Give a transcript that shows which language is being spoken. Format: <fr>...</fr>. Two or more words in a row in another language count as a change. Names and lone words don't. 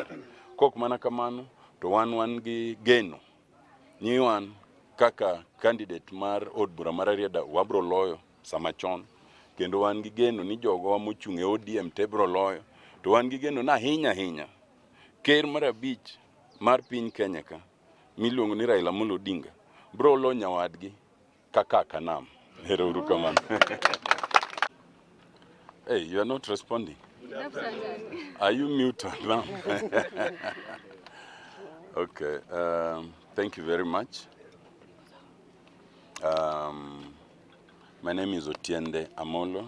<luo>Kok mana kamano to wan gi geno ni wan kaka candidate mar od bura mar Arieda wabro loyo sama chon, kendo wan gi geno ni jogo mochung' e ODM te bro loyo, to wan gi geno na ahinya ker mar 5 mar piny Kenya ka miluongo ni Raila Amollo Odinga bro lo nyawadgi kaka kanam. Hero uru kamano.</luo> <en>Hey, you are not responding. Are you muted now? Okay, thank you very much. My name is Otiende Amollo.</en>